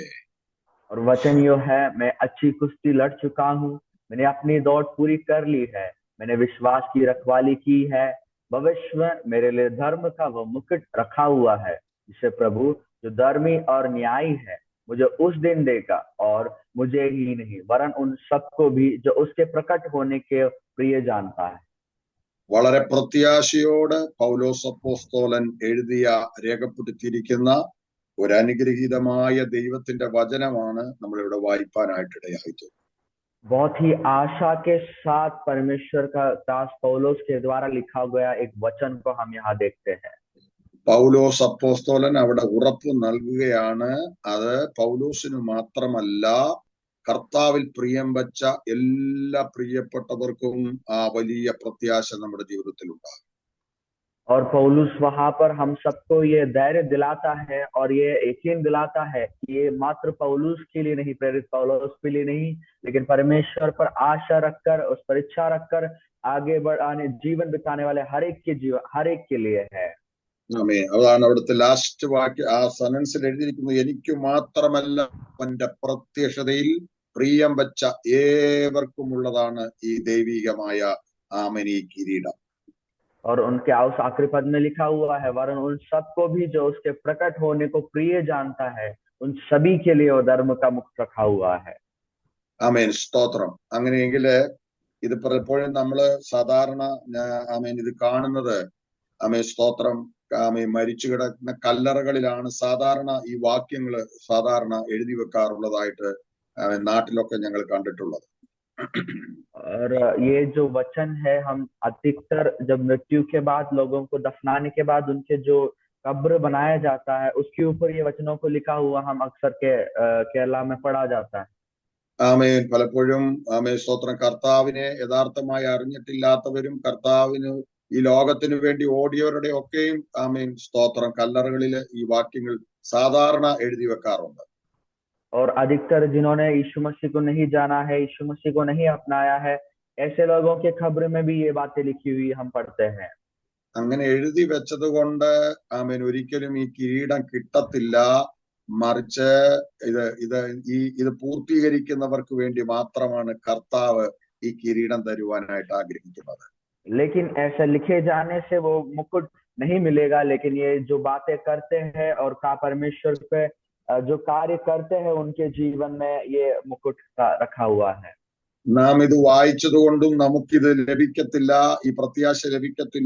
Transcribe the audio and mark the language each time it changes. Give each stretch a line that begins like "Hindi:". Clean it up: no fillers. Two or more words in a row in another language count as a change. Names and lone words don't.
Hindi: और वचन यो है, मैं अच्छी कुश्ती लड़ चुका हूँ, मैंने अपनी दौड़ पूरी कर ली है, मैंने विश्वास की रखवाली की है, भविष्य में मेरे लिए धर्म का वो मुकुट रखा हुआ है, जिसे प्रभु जो धर्मी और न्यायी है मुझे उस दिन देगा, और मुझे ही नहीं वरन उन सबको भी जो उसके प्रकट होने के प्रिय जानता है।
Malayalam: വളരെ പ്രത്യാശയോടെ പൗലോസ് അപ്പോസ്തലൻ എഴുതിയ രേഖപ്പെടുത്തിയിരിക്കുന്ന ഒരു അനുഗ്രഹീതമായ ദൈവത്തിന്റെ വചനമാണ് നമ്മളിവിടെ വായിപ്പാനായിട്ടിടയായിട്ട്.
Hindi: बहुत ही आशा के साथ परमेश्वर का दास पौलुस के द्वारा लिखा गया एक वचन को हम यहाँ देखते हैं।
Malayalam: പൗലോസ് അപ്പോസ്തലൻ അവിടെ ഉറപ്പ് നൽകുകയാണ്, അത് പൗലോസിന് മാത്രമല്ല കർത്താവിൽ പ്രിയം വച്ച എല്ലാ പ്രിയപ്പെട്ടവർക്കും ആ വലിയ പ്രത്യാശ നമ്മുടെ ജീവിതത്തിൽ ഉണ്ടാകും.
Hindi: और पौलुस वहां पर हम सबको ये धैर्य दिलाता है और ये यकीन दिलाता है कि ये मात्र पौलुस के लिए नहीं, प्रेरित पौलुस के लिए नहीं, लेकिन परमेश्वर पर आशा रखकर, उस पर इच्छा रखकर आगे बढ़ाने जीवन बिताने वाले हर एक के लिए है।
Malayalam: ആമേൻ. അതാണ് അവിടുത്തെ ലാസ്റ്റ് വാക്യ. ആ സെനൻസിൽ എഴുതിയിരിക്കുന്നത്, എനിക്ക് മാത്രമല്ല അവന്റെ പ്രത്യക്ഷതയിൽ പ്രിയം വെച്ച ഏവർക്കും ഉള്ളതാണ് ഈ ദൈവികമായ ആമേൻ ഈ കിരീടം.
Hindi: और उनके उस आखिरी पद में लिखा हुआ है, वरन उन सबको भी जो उसके प्रकट होने को प्रिय जानता है, उन सभी के लिए वो धर्म का मुकुट रखा हुआ है।
Malayalam: ആമേൻ. സ്തോത്രം. അങ്ങനെയെങ്കില് ഇത് പലപ്പോഴും നമ്മള് സാധാരണ ആമേൻ ഇത് കാണുന്നത് ആമേൻ സ്തോത്രം ആമേൻ മരിച്ചു കിടക്കുന്ന കല്ലറകളിലാണ് സാധാരണ ഈ വാക്യങ്ങള് സാധാരണ എഴുതി വെക്കാറുള്ളതായിട്ട് നാട്ടിലൊക്കെ ഞങ്ങൾ കണ്ടിട്ടുള്ളത്.
Hindi: और ये जो वचन है, हम अधिकतर जब मृत्यु के बाद लोगों को दफनाने के बाद उनके जो कब्र बनाया जाता है उसके ऊपर ये वचनों को लिखा हुआ हम अक्सर केरला में पढ़ा जाता है।
Malayalam: ആമേൻ. പലപ്പോഴും ആമേൻ സ്തോത്രം കർത്താവിനെ യഥാർത്ഥമായി അറിഞ്ഞിട്ടില്ലാത്തവരും കർത്താവിന് ഈ ലോകത്തിനു വേണ്ടി ഓടിയവരുടെ ഒക്കെയും ആമേൻ സ്തോത്രം കല്ലറകളിൽ ഈ വാക്യങ്ങൾ സാധാരണ എഴുതി വെക്കാറുണ്ട്.
Hindi: और अधिकतर जिन्होंने यीशु मसीह को नहीं जाना है, यीशु मसीह को नहीं अपनाया है, ऐसे लोगों के खबर में भी ये बातें लिखी हुई हम पढ़ते हैं।
Malayalam: അങ്ങനെ എഴുതി വെച്ചത് കൊണ്ട് ആമേൻ ഒരിക്കലും ഈ കിരീടം കിട്ടത്തില്ല. മറിച്ച് ഇത് പൂർത്തീകരിക്കുന്നവർക്ക് വേണ്ടി മാത്രമാണ് കർത്താവ് ഈ കിരീടം തരുവാനായിട്ട് ആഗ്രഹിക്കുന്നത്.
Hindi: लेकिन ऐसा लिखे जाने से वो मुकुट नहीं मिलेगा, लेकिन ये जो बातें करते हैं और का परमेश्वर पे जो कार्य करते हैं उनके जीवन में ये मुकुट रखा हुआ है।
Malayalam: നാം ഇത് വായിച്ചത് കൊണ്ടും നമുക്കിത് ലഭിക്കത്തില്ല, ഈ പ്രത്യാശ ലഭിക്കത്തില്ല.